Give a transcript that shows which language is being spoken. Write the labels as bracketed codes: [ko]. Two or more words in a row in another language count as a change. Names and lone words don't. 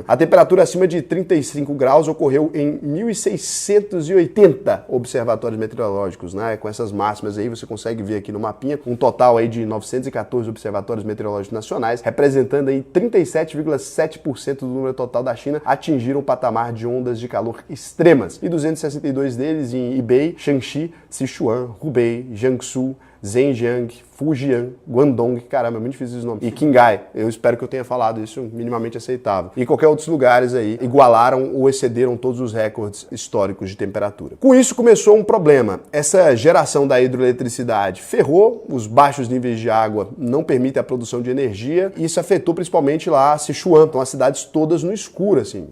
[pt] A temperatura acima de 35 graus ocorreu em 1.680 observatórios meteorológicos, né? Com essas máximas aí, você consegue ver aqui no mapinha, um total aí de 914 observatórios meteorológicos nacionais, representando aí 37,7% do número total da China, atingiram o patamar de ondas de calor extremas. E 262 deles em Hebei, Shanxi, Sichuan, Hubei, Jiangsu, Zhenjiang, Fujian, Guangdong, caramba, é muito difícil esse nome, e Qinghai. Eu espero que eu tenha falado isso minimamente aceitável. E qualquer outros lugares aí igualaram ou excederam todos os recordes históricos de temperatura. Com isso começou um problema. Essa geração da hidroeletricidade ferrou, os baixos níveis de água não permitem a produção de energia, e isso afetou principalmente lá Sichuan, então as cidades todas no escuro, assim.